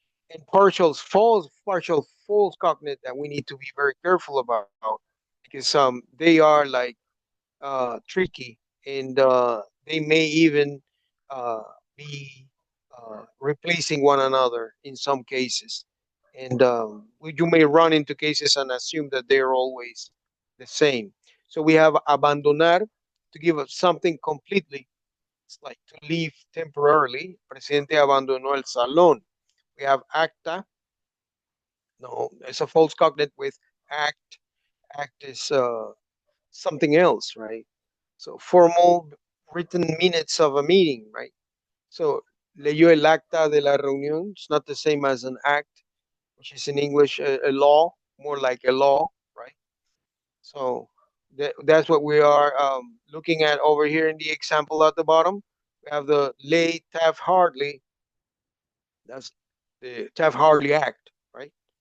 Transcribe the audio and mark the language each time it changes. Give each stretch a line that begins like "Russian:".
English: And partial false cognate that we need to be very careful about because they are like tricky and they may even uh, be replacing one another in some cases. And you may run into cases and assume that they're always the same. So we have abandonar to give up something completely. It's like to leave temporarily.
Spanish: Presidente abandonó el salón.
English: We have acta. No, it's a false cognate with act. Act is something else, right? So formal written minutes of a meeting, right?
Spanish: So leyó el acta de la reunión.
English: It's not the same as an act, which is in English a law, more like a law, right? So that's what we are looking at over here in the example at the bottom. We have the lay Taft-Hartley. That's the Taft-Hartley Act, right?